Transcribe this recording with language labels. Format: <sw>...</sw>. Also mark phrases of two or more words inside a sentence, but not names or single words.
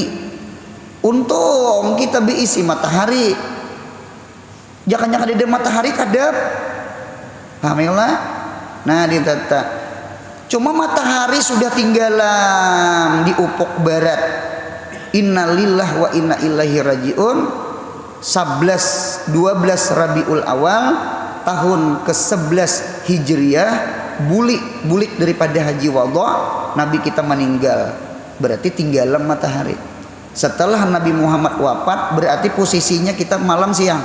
<id>Untung kita diisi matahari.</id> <bjn>Jangan kadada matahari kadap. Pahamlah. Nah ditata.</bjn> <id>Cuma matahari sudah tinggalan di ufuk barat.</id> <ar>إنا لله وإنا إليه راجعون.</ar> <id>12 Rabiul Awal tahun ke-11 Hijriah, bulik daripada haji wada, Nabi kita meninggal, berarti tinggalan matahari. Setelah Nabi Muhammad wafat, berarti posisinya kita malam siang.</id>